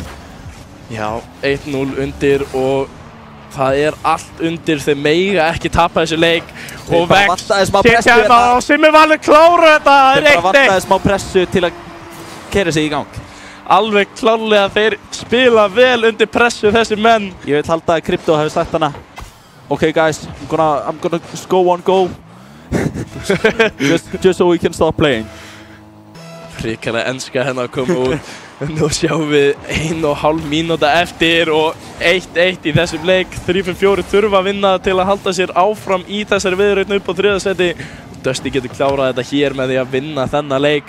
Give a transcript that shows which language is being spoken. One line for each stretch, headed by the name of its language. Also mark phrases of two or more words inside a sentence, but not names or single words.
Icelandic: Já, 1-0 undir og það er allt undir, þeir mega ekki tapa þessu leik og Vex setja hérna og Simmivalur klára þetta, það er 1-1. Þeir bara vantaði smá pressu til að keyra sig í gang. Alveg klárlega, þeir spila vel undir pressu þessi menn. Ég vil halda að Krypto hefur sagt hana
English: okay guys, I'm gonna go on go just so we can start playing.
Icelandic: Hrikalega enska hérna að koma út. Nú sjáum við 1,5 mínúta eftir og 1-1 í þessum leik. 3-4 þurfa að vinna til að halda sér áfram í þessari viðureign upp á 3. seti. Dusty getur klárað þetta hér með því að vinna þennan leik.